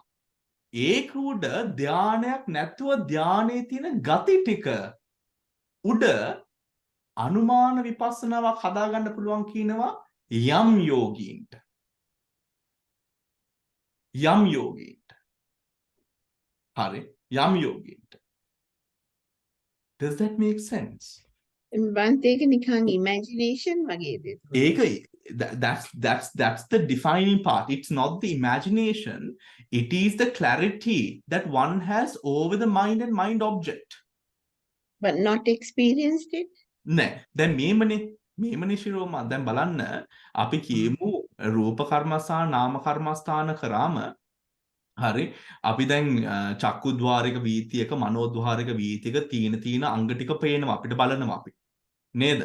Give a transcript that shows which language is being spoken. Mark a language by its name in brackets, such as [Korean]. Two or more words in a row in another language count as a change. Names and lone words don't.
[Sinhala] ඒක උඩ ධානයක් නැතුව ධානයේ තියෙන ගති ටික උඩ අනුමාන විපස්සනාවක් හදාගන්න පුළුවන් කියනවා යම් යෝගීන්ට. හරි. යම් යෝගීන්ට. [English] Does that make sense? [Sinhala] බන්තේක නිකන් imagination වගේද? [English] ඒක that's the defining part. It's not the imagination. It is the clarity that one has over the mind and mind object. But not experienced it? [Sinhala] නෑ. දැන් මේමනේ ශිරෝමා දැන් බලන්න අපි කියමු රූප කර්මස්ථාන නාම කර්මස්ථාන කරාම හරි අපි දැන් චක්කුද්්වාරික වීතියක මනෝද්්වාරික වීතියක තීන අංග ටික පේනවා අපිට බලනවා අපි නේද?